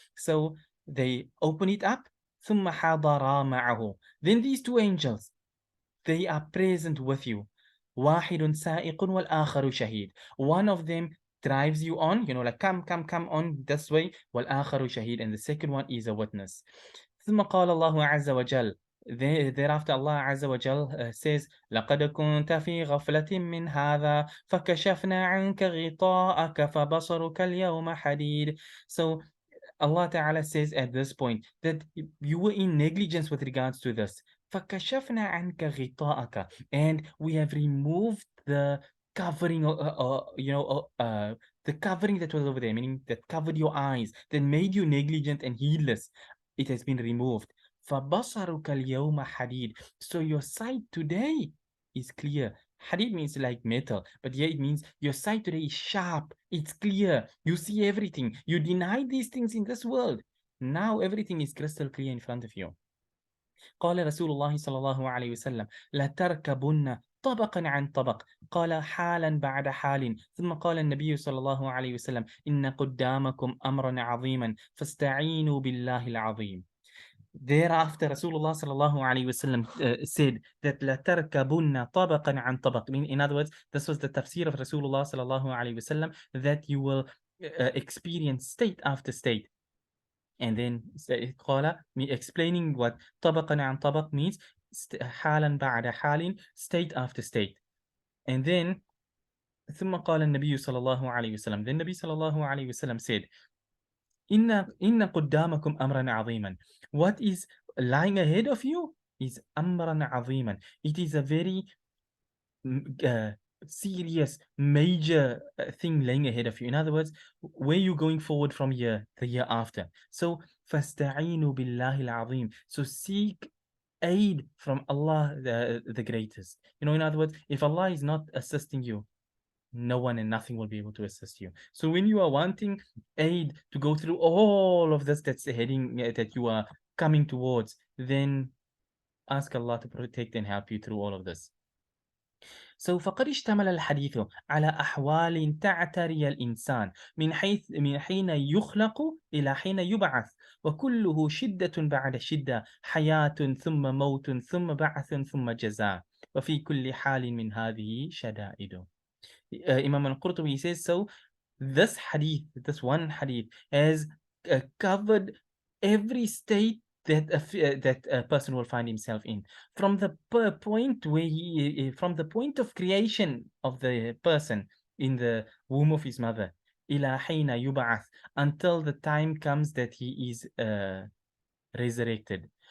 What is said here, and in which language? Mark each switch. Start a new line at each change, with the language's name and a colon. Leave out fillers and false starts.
English: So they open it up.
Arabic: ثم حضرا معه.
English: Then these two angels, they are present with you.
Arabic: واحد سائق والآخر شهيد.
English: One of them drives you on, like come on this way.
Arabic: والآخر شهيد.
English: And the second one is a witness.
Arabic: ثم قال الله عز وجل.
English: Thereafter Allah Azza wa Jal says
Arabic: لقد كنت في غفلة من هذا فكشفنا عنك غطاءك فبصرك اليوم حديد.
English: So Allah Ta'ala says at this point that you were in negligence with regards to this.
Arabic: فَكَشَفْنَا عَنْكَ غِطَاءَكَ.
English: And we have removed the covering, the covering that was over there, meaning that covered your eyes, that made you negligent and heedless. It has been removed.
Arabic: فَبَصَرُكَ الْيَوْمَ حَدِيد.
English: So your sight today is clear. Hadid means like metal, but here it means your sight today is sharp, it's clear, you see everything. You deny these things in this world. Now everything is crystal clear in front of you.
Arabic: قال رسول الله صلى الله عليه وسلم لتركبن طبقا عن طبق قال حالا بعد حال ثم قال النبي صلى الله عليه وسلم إن قدامكم أمرا عظيما فاستعينوا بالله العظيم.
English: Thereafter, Rasulullah sallallahu alayhi wasallam said that
Arabic: لَتَرْكَبُنَّ طَبَقًا عَنْ طَبَقٍ.
English: In other words, this was the tafseer of Rasulullah sallallahu alayhi wasallam, that you will experience state after state. And then قال, me explaining what
Arabic: طَبَقًا عَنْ طَبَق
English: means,
Arabic: حالا بعد حال,
English: state after state. And then
Arabic: ثم قال النبي صلى الله عليه وسلم.
English: Then Nabi sallallahu alayhi wasallam said,
Arabic: إن قدامكم أمرا عظيما.
English: What is lying ahead of you is
Arabic: أمرا عظيما.
English: It is a very serious, major thing lying ahead of you. In other words, where you going forward from here, the year after.
Arabic: So فاستعينوا بالله العظيم.
English: So seek aid from Allah, the greatest. In other words, if Allah is not assisting you, no one and nothing will be able to assist you. So when you are wanting aid to go through all of this that's heading, that you are coming towards, then ask Allah to protect and help you through all of this.
Arabic: So فقد اشتمل الحديث على أحوال تعتري الإنسان من حين يخلق إلى حين يبعث وكله شدة بعد شدة حياة ثم موت ثم بعث ثم جزاء وفي كل حال من هذه شدائد.
English: Imam Al-Qurtubi says, so this hadith, this one hadith, has covered every state that a person will find himself in, from the point where from the point of creation of the person in the womb of his mother,
Arabic: إلى حين يبعث,
English: until the time comes that he is resurrected.